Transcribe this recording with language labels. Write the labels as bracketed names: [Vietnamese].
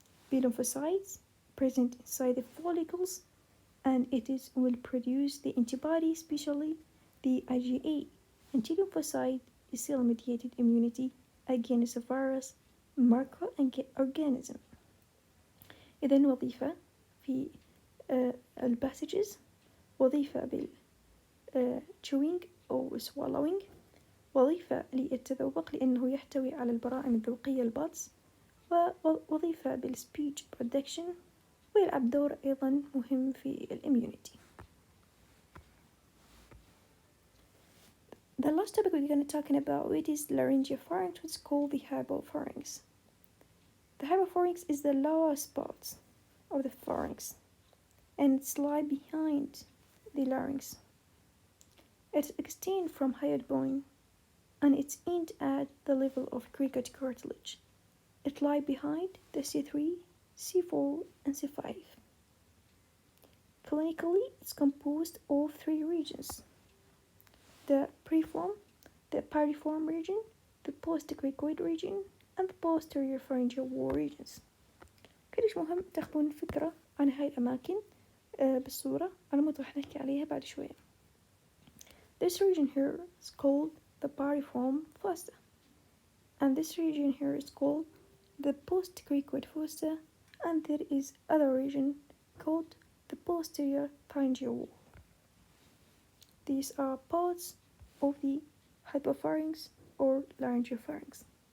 [English] B lymphocytes present inside the follicles, and will produce the antibody, especially the IgA. And T lymphocyte is cell-mediated immunity against a virus microorganism. [Arabic] إذن وظيفة في الباسجز، وظيفة بال chewing أو swallowing، وظيفة للتذوق لأنه يحتوي على البرائم الذوقية البادز، ووظيفة بالسبيتش برودكشن، ويلعب دور أيضا مهم في الإميونيتي. [English] The last topic we're going to talk about it is laryngopharynx, which is called the hypopharynx. The hypopharynx is the lowest part of the pharynx, and it's lie behind the larynx. It extends from hyoid bone, and its end at the level of cricoid cartilage. It lies behind the C3, C4, and C5. Clinically, it's composed of 3 regions: the preform, the piriform region, the postcricoid region, and the posterior pharyngeal wall regions. [Arabic] كلش مهم تاخذون فكرة عن هاي الأماكن بالصورة على مود راح نحكي عليها بعد شوية. [English] This region here is called the piriform fossa, and this region here is called the postcricoid fossa, and there is other region called the posterior pharyngeal wall. These are parts of the hypopharynx or laryngopharynx.